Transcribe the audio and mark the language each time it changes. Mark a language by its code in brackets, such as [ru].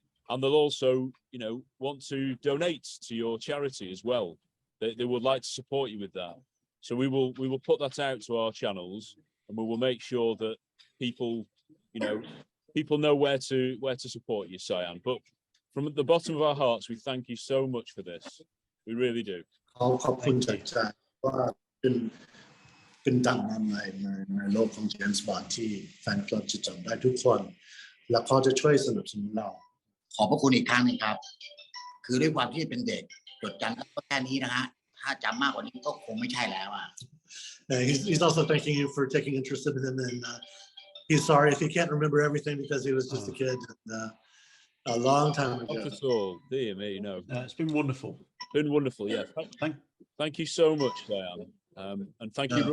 [en] And they'll also, want to donate to your charity as well. They would like to support you with that. So we will put that out to our channels, and we will make sure that people know where to support you, Sayun. But from the bottom of our hearts, we thank you so much for this. We really do. [th] ขอบคุณจากว่าเป็นดังในโลกของเจมส์บอนด์ที่แฟนคลับจะจำได้ทุกคนและเขาจะช่วยสนับสนุนเรา ำขอบพระคุณอีกครั้งนึงครับคือด้วยความที่เป็นเด็กจดจำก็แค่นี้นะฮะถ้าจำมากกว่านี้ก็คงไม่ใช่แล้วอ่ะ [en] He's also thanking you for taking interest in him, and he's sorry if he can't remember everything because he was just a kid a long time ago. Not at all, dear me, no. It's been wonderful. Been wonderful, yeah. Thank you so much, Sayun. And thank you,